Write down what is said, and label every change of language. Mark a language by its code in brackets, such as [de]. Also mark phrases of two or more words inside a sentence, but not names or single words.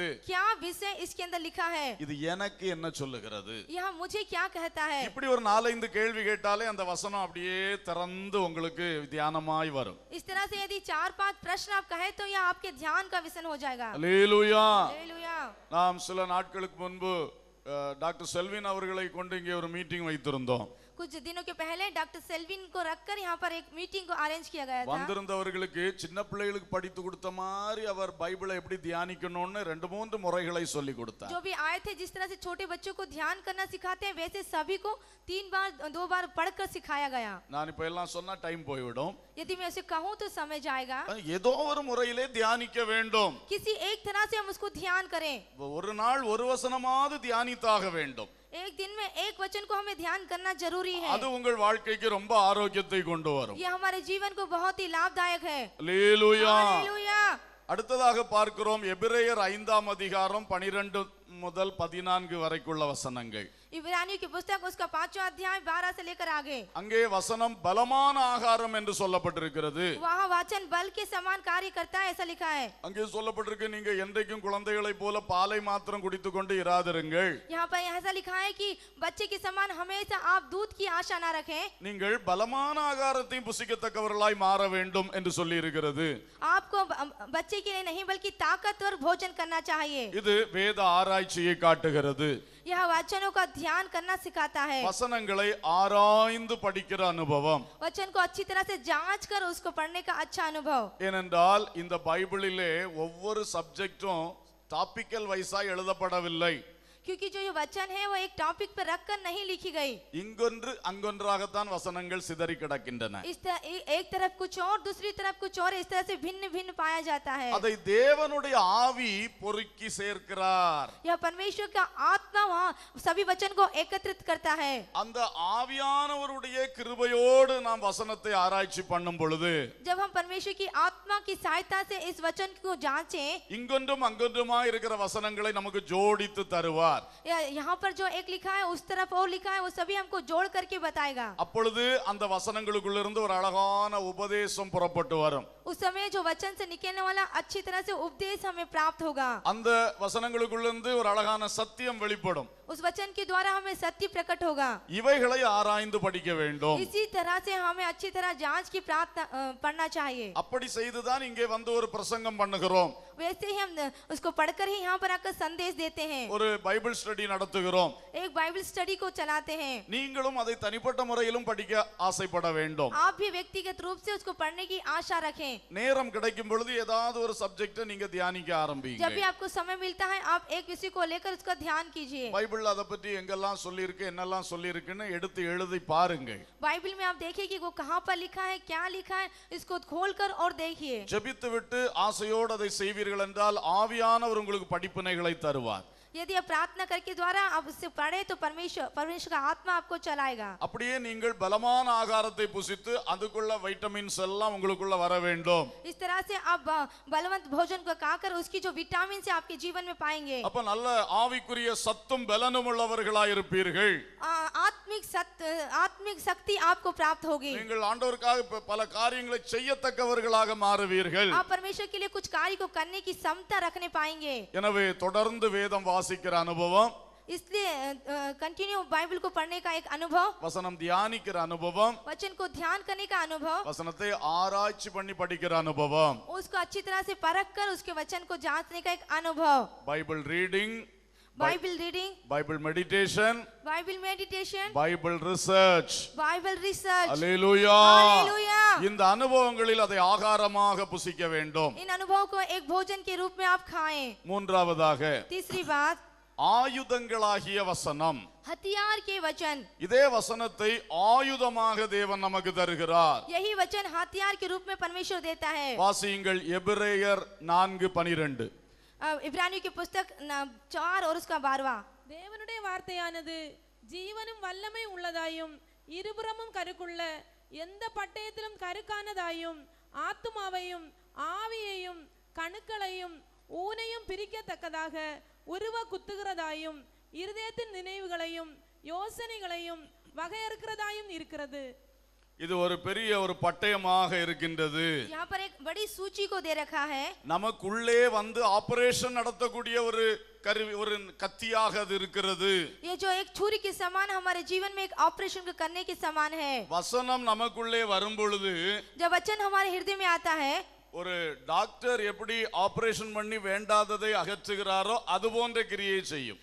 [hi] क्या विषय इसके अंदर लिखा है, [ta] இது எனக்கு என்ன சொல்லுகிறது. [hi] यह मुझे क्या कहता है। [ta] இப்படி ஒரு 4-5 கேள்வி கேட்டாலே அந்த வசனம் அப்படியே திறந்து உங்களுக்கு தியானமாய் வரும். [hi] इस तरह से यदि 4-5 प्रश्न आप कहे तो यह आपके ध्यान का विषय हो जाएगा। [ta] அல்லேலூயா. [hi] हालेलुया। [ta] நாம் சில நாட்களுக்கு முன்பு டாக்டர் செல்வின் அவர்களை கொண்டு இங்கே ஒரு மீட்டிங் வைத்திருந்தோம். [hi] कुछ दिनों के पहले डॉक्टर सेल्विन को रखकर यहाँ पर एक मीटिंग को अरेंज किया गया था। [ta] வந்திருந்தவர்களுக்கு சின்ன பிள்ளைகளுக்கு படித்து கொடுத்த மாதிரி அவர் பைபிளை எப்படி தியானிக்கணும்னு 2-3 முறைகளை சொல்லி கொடுத்தார். [hi] जो भी आए थे जिस तरह से छोटे बच्चों को ध्यान करना सिखाते हैं वैसे सभी को 2 बार पढ़कर सिखाया गया। [ta] நான் இப்ப எல்லாம் சொன்னா டைம் போய்விடும். [hi] यदि मैं उसे कहूँ तो समय जाएगा। [ta] ஏதோ ஒரு முறையிலே தியானிக்க வேண்டும். [hi] किसी एक तरह से हम उसको ध्यान करें। [ta] ஒரு நாள் ஒரு வசனமாவது தியானித்தாக வேண்டும். [hi] एक दिन में एक वचन को हमें ध्यान करना जरूरी है। [ta] அது உங்கள் வாழ்க்கைக்கு ரொம்ப ஆரோக்கியத்தை கொண்டு வரும். [hi] यह हमारे जीवन को बहुत ही लाभदायक है। [ta] அல்லேலூயா. [hi] हालेलुया। [ta] அடுத்ததாக பார்க்கிறோம் எபிரேயர் 5ஆம் அதிகாரம் 12 முதல் 14 வரைக்குள்ள வசனங்கள். [hi] इब्रानियों की पुस्तक उसका 5वां अध्याय 12 से लेकर आगे। [ta] அங்கே வசனம் பலமான ஆகாரம் என்று சொல்லப்பட்டிருக்கிறது. [hi] वहाँ वचन बल के समान कार्य करता है ऐसा लिखा है। [ta] அங்கே சொல்லப்பட்டிருக்கு, நீங்க என்றைக்கும் குழந்தைகளை போல பாலை மாத்திரம் குடித்துக் கொண்டு இராதிருங்கள். [hi] यहाँ पर ऐसा लिखा है कि बच्चे के समान हमेशा आप दूध की आशा ना रखें। [ta] நீங்கள் பலமான ஆகாரத்தை புசிக்கத்தக்கவர்களாய் மாற வேண்டும் என்று சொல்லி இருக்கிறது. [hi] आपको बच्चे के लिए नहीं बल्कि ताकतवर भोजन करना चाहिए। [ta] இது வேத ஆராய்ச்சியை காட்டுகிறது. [hi] यह वचनों का ध्यान करना सिखाता है। [ta] வசனங்களை ஆராய்ந்து படிக்கிற அனுபவம். [hi] वचन को अच्छी तरह से जांच कर उसको पढ़ने का अच्छा अनुभव। [ta] ஏனென்றால் இந்த பைபிளிலே ஒவ்வொரு சப்ஜெக்டும் [en] topical wise [ta] எழுதப்படவில்லை. [hi] क्योंकि जो ये वचन है वो एक टॉपिक पर रखकर नहीं लिखी गई। [ta] இங்கொன்று அங்கொன்றாகத்தான் வசனங்கள் சிதறி கிடக்கின்றன. [hi] एक तरफ कुछ और दूसरी तरफ कुछ और इस तरह से भिन्न भिन्न पाया जाता है। [ta] அதை தேவனுடைய ஆவி பொறுக்கி சேர்க்கிறார். [hi] यह परमेश्वर का आत्मा वहाँ सभी वचन को एकत्रित करता है। [ta] அந்த ஆவியானவருடைய கிருபையோடு நாம் வசனத்தை ஆராய்ச்சி பண்ணும் பொழுது [hi] जब हम परमेश्वर की आत्मा की सहायता से इस वचन को जांचें, [ta] இங்கொன்றும் அங்கொன்றுமாய் இருக்கிற வசனங்களை நமக்கு ஜோடித்து தருவார். [hi] यहाँ पर जो एक लिखा है उस तरफ और लिखा है वो सभी हमको जोड़ करके बताएगा। [ta] அப்பொழுது அந்த வசனங்களுக்குள்ளிருந்து ஒரு அழகான உபதேசம் புறப்பட்டு வரும். [hi] उस समय जो वचन से निकलने वाला अच्छी तरह से उपदेश हमें प्राप्त होगा। [ta] அந்த வசனங்களுக்குள்ளிருந்து ஒரு அழகான சத்தியம் வெளிப்படும். [hi] उस वचन के द्वारा हमें सत्य प्रकट होगा। [ta] இவைகளை ஆராய்ந்து படிக்க வேண்டும். [hi] इसी तरह से हमें अच्छी तरह जांच की पढ़ना चाहिए। [ta] அப்படி செய்துதான் இங்கே வந்து ஒரு பிரசங்கம் பண்ணுகிறோம். [hi] वैसे ही हम उसको पढ़कर ही यहाँ पर आकर संदेश देते हैं। [ta] ஒரு [en] Bible study [ta] நடத்துகிறோம். [hi] एक [en] Bible study [hi] को चलाते हैं। [ta] நீங்களும் அதை தனிப்பட்ட முறையிலும் படிக்க ஆசைப்பட வேண்டும். [hi] आप भी व्यक्तिगत रूप से उसको पढ़ने की आशा रखें। [ta] நேரம் கிடைக்கும் பொழுது ஏதாவது ஒரு சப்ஜெக்ட்டை நீங்க தியானிக்க ஆரம்பிங்க. [hi] जब भी आपको समय मिलता है आप एक विषय को लेकर उसका ध्यान कीजिए। [ta] பைபிள்ல அத பத்தி எங்கெல்லாம் சொல்லி இருக்கு, என்னெல்லாம் சொல்லி இருக்குன்னு எடுத்து எழுதி பாருங்க. [hi] बाइबल में आप देखिए कि वो कहाँ पर लिखा है, क्या लिखा है, इसको खोलकर और देखिए। [ta] ஜெபித்து விட்டு ஆசையோடு அதை செய்வீர்கள் என்றால் ஆவியானவர் உங்களுக்கு படிப்பினைகளை தருவார். [hi] यदि आप प्रार्थना करके द्वारा आप उससे पढ़े तो परमेश्वर का आत्मा आपको चलाएगा। [ta] அப்படியே நீங்கள் பலமான ஆகாரத்தை புசித்து அதுக்குள்ள வைட்டமின்ஸ் எல்லாம் உங்களுக்குள்ள வர வேண்டும். [hi] इस तरह से आप बलवंत भोजन को खाकर उसकी जो विटामिन से आपके जीवन में पाएंगे। [ta] அப்ப நல்ல ஆவிக்குரிய சத்தும் பலனும் உள்ளவர்களாய் இருப்பீர்கள். [hi] आत्मिक शक्ति आपको प्राप्त होगी। [ta] நீங்கள் ஆண்டவருக்காக பல காரியங்களை செய்யத்தக்கவர்களாக மாறுவீர்கள். [hi] आप परमेश्वर के लिए कुछ कार्य को करने की क्षमता रखने पाएंगे। [ta] எனவே தொடர்ந்து வேதம் வாசிக்கிற அனுபவம், [hi] इसलिए कंटिन्यू बाइबल को पढ़ने का एक अनुभव, [ta] வசனம் தியானிக்கிற அனுபவம், [hi] वचन को ध्यान करने का अनुभव, [ta] வசனத்தை ஆராய்ச்சி பண்ணி படிக்கிற அனுபவம், [hi] उसको अच्छी तरह से परख कर उसके वचन को जांचने का एक अनुभव, [en] Bible reading, Bible reading, Bible meditation, Bible meditation, Bible research. Bible research. [ta] அல்லேலூயா. [hi] हालेलुया। [ta] இந்த அனுபவங்களில் அதை ஆகாரமாக புசிக்க வேண்டும். [hi] इन अनुभव को एक भोजन के रूप में आप खाएं। [ta] மூன்றாவதாக [hi] तीसरी बात, [ta] ஆயுதங்களாகிய வசனம். [hi] हथियार के वचन। [ta] இதே வசனத்தை ஆயுதமாக தேவன் நமக்கு தருகிறார். [hi] यही वचन हथियार के रूप में परमेश्वर देता है। [ta] வாசியுங்கள் எபிரேயர் 4:12. [hi] इब्रानियों की पुस्तक 4 और उसका 12वां। [ta] தேவனுடைய வார்த்தையானது ஜீவனும் வல்லமை உள்ளதாயும் இருபுறமும் கருக்குள்ள எந்த பட்டயத்திலும் கருக்கானதாயும் ஆத்துமாவையும் ஆவியையும் கணுக்களையும் ஊனையும் பிரிக்கத்தக்கதாக உருவ குத்துகிறதாயும் இருதயத்தின் நினைவுகளையும் யோசனைகளையும் வகையறுக்கிறதாயும் இருக்கிறது. இது ஒரு பெரிய ஒரு பட்டயமாக இருக்கின்றது. [hi] यहाँ पर एक बड़ी सूची को दे रखा है। [ta] நமக்குள்ளே வந்து ஆபரேஷன் நடத்தக்கூடிய ஒரு கருவி, ஒரு கத்தியாக அது இருக்கிறது. [hi] ये जो एक छुरी के समान हमारे जीवन में एक ऑपरेशन को करने के समान है। [ta] வசனம் நமக்குள்ளே வரும் பொழுது [hi] जब वचन हमारे हृदय में आता है, [ta] ஒரு டாக்டர் எப்படி ஆபரேஷன் பண்ணி வேண்டாததை அகற்றுகிறாரோ அது போன்ற கிரியை செய்யும்.